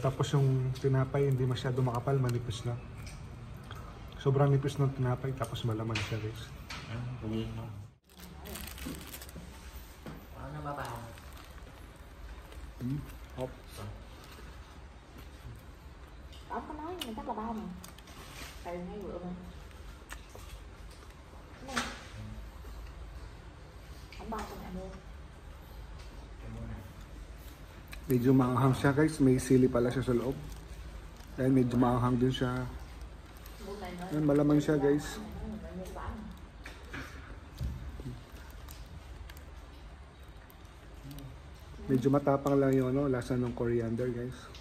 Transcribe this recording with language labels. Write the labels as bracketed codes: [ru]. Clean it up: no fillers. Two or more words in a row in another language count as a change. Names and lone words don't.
[tl] Tapos yung tinapay hindi masyado makapal, manipis lang. Sobrang nipis ng tinapay tapos malaman siya guys. Hop. [vi] Ông có nói mình chắc là bao mà. Từ ngay bữa mà. Ông bao cho mẹ mua. [tl] Medyo maanghang siya guys, may sili pala siya sa loob. Ayan, medyo maanghang din siya. Ayan, malaman siya guys. Medyo matapang lang yung lasa ng coriander guys.